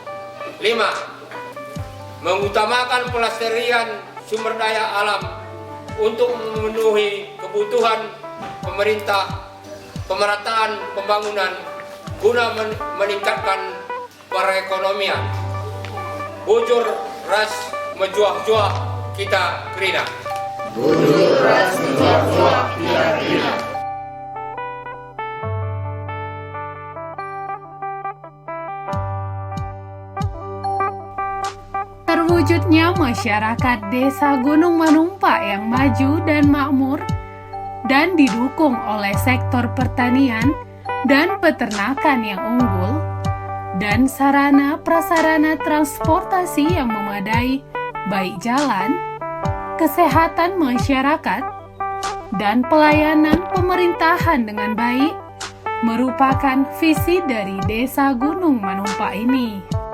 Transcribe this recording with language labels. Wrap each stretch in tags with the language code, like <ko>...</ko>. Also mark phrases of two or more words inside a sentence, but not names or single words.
<id>5. Mengutamakan pelestarian sumber daya alam untuk memenuhi kebutuhan pemerintah, pemerataan pembangunan guna meningkatkan perekonomian.</id> <btx>Bujur ras menjuah-juah kita kerina. Bujur ras menjuah-juah kita kerina.</btx> <id>Terwujudnya masyarakat Desa Gunung Manumpa yang maju dan makmur dan didukung oleh sektor pertanian dan peternakan yang unggul dan sarana prasarana transportasi yang memadai, baik jalan, kesehatan masyarakat, dan pelayanan pemerintahan dengan baik, merupakan visi dari Desa Gunung Manumpa ini.</id>